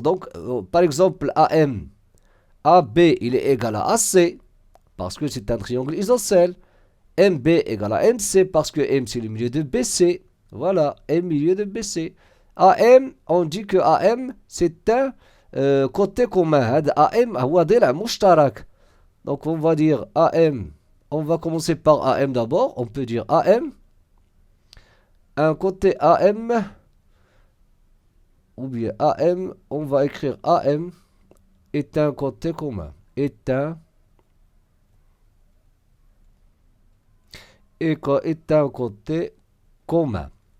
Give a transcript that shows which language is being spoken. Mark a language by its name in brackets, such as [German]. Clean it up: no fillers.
[French] Donc par exemple AM, AB il est égal à AC parce que c'est un triangle isocèle. MB égale à MC parce que M c'est le milieu de BC. Voilà, M milieu de BC. AM, on dit que AM c'est un côté commun. [Arabic] AM هو ضلع مشترك. [French] Donc on va dire AM. On va commencer par AM d'abord. On peut dire AM. Un côté AM. Ou bien AM. On va écrire AM. Est un côté commun. Est un côté commun.